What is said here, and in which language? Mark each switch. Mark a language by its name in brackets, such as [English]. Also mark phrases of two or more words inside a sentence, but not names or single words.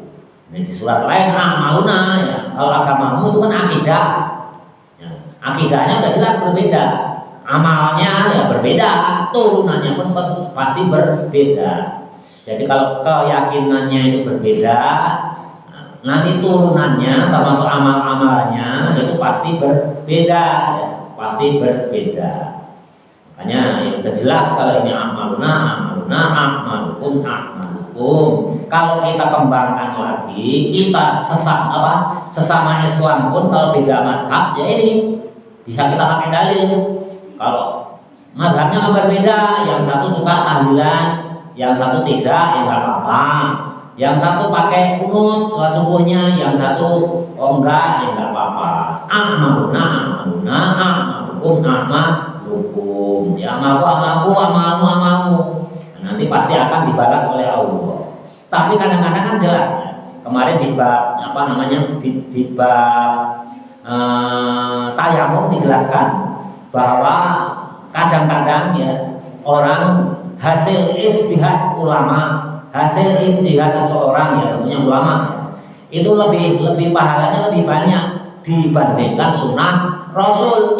[Indonesian] Nah, di surat lain amaluna ya, kalau agamamu itu kan akidah ya, akidahnya udah jelas berbeda, amalnya ya berbeda, turunannya pun pasti berbeda. Jadi kalau keyakinannya itu berbeda, nanti turunannya termasuk amal-amalnya itu pasti berbeda, ya, pasti berbeda. Makanya yang sudah jelas kalau ini [Arabic] amaluna, amaluna, amalukum, amalukum. [Indonesian] Kalau kita kembangkan lagi, kita sesama Islam pun kalau beda madhab, ya ini bisa kita pakai dalil. Kalau madhabnya kan berbeda, yang satu suka tahlilan, yang satu tidak, ya nggak apa-apa. Yang satu pakai kunut sholat subuhnya, yang satu enggak, ya nggak apa-apa. [Arabic] Amaluna, amaluna, amalukum, amalukum. [Indonesian] Ya amalku, amalmu. Nanti pasti akan dibalas oleh Allah. Tapi kadang-kadang kan jelas ya. Kemarin di bab di bab tayamum dijelaskan bahwa kadang-kadang ya orang hasil ijtihad ulama, hasil ijtihad seseorang ya tentunya ulama itu lebih pahalanya lebih banyak dibandingkan sunnah Rasul.